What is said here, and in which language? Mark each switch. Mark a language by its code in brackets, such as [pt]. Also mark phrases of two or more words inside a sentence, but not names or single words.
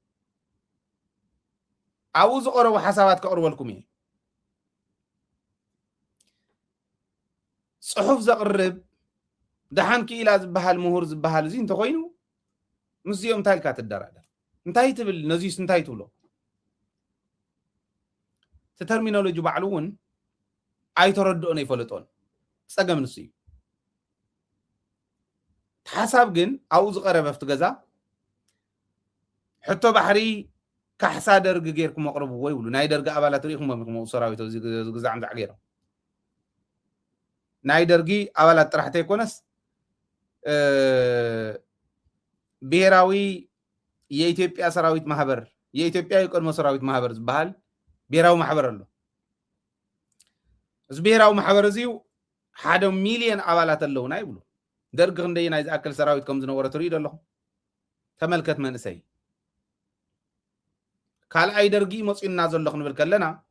[ti] ኣብኡ ዝቐረቡ ሓሳባት ከቕርበልኩም እየ ፅሑፍ ዘቕርብ ደሓን ክኢላ ዝበሃል ምሁር ዝበሃል እዚ እንተኮይኑ ምስዚኦም እንታይ ኢልካ ትደራደር እንታይ ትብል ነዚስ እንታይ ትብሎ እቲ ተርሚኖሎጂ ባዕሉ እውን ኣይተረድኦን ኣይፈለጦን ፀገም ንሱ እዩ ሓሳብ ግን ኣብኡ ዝቐረበ ኣብቲ ገዛ ሕቶ ባሕሪ ካሕሳ ደርጊ ጌርኩም ኣቕርብዎ ይብሉ ናይ ደርጊ ኣባላት ርኢኹም ኢኹም ሰራዊት ዝግዛዕ ምዛዕ ገይሮም ናይ ደርጊ አባላት ጥራሕተ ይኮነስ ብሔራዊ የኢትዮጵያ ሰራዊት ማህበር የኢትዮጵያ የቀድሞ ሰራዊት ማህበር ዝበሃል ብሔራዊ ማህበር ኣሎ እዚ ብሔራዊ ማህበር እዚዩ 1 ሚሊዮን አባላት ኣለውና ይብሉ ደርጊ ክንደይ ናይ ዝኣክል ሰራዊት ከም ዝነበረ ትርእዩ ኣለኹም ተመልከት መንእሰይ ካልኣይ ደርጊ መፂና ዘሎ ክንብል ከለና